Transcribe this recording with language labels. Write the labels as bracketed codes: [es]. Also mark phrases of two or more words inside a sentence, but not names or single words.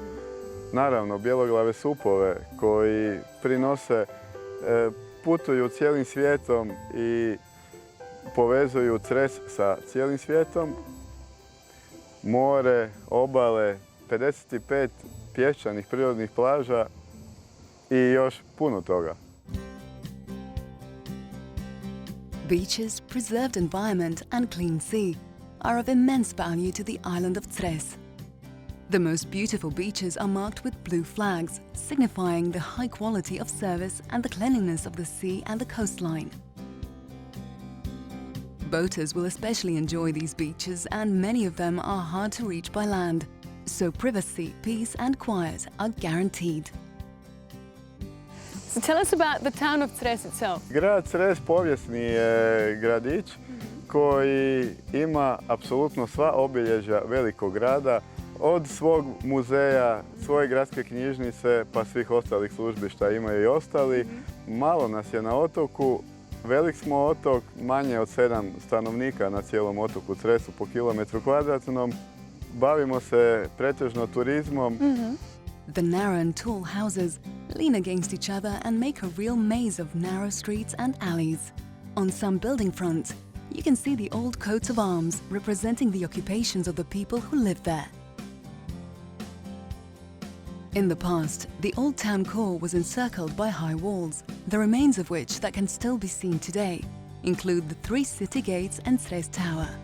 [hr] Naravno, bjeloglave supove koji prinose, putuju cijelim svijetom i povezuju Cres sa cijelim svijetom. More, obale, 55 pješčanih prirodnih plaža i još puno toga. [en] Beaches, preserved environment and clean sea are of immense value to the island of Cres. The most beautiful beaches are marked with blue flags, signifying the high quality of service and the cleanliness of the sea and the coastline. Boaters will especially enjoy these beaches, and many of them are hard to reach by land, so privacy, peace and quiet are guaranteed. So tell us about the town of Cres itself. [hr] Grad Cres povijesni je gradić koji ima apsolutno sva obilježja velikog grada, od svog muzeja, svoje gradske knjižnice pa svih ostalih službi šta imaju i ostali. Malo nas je na otoku, velik smo otok, manje od 7 stanovnika na cijelom otoku Cresu po kilometru kvadratnom. Bavimo se pretežno turizmom. [en] The narrow and tall houses lean against each other and make a real maze of narrow streets and alleys. On some building fronts, you can see the old coats of arms representing the occupations of the people who lived there. In the past, the old town core was encircled by high walls, the remains of which that can still be seen today include the 3 city gates and Cres Tower.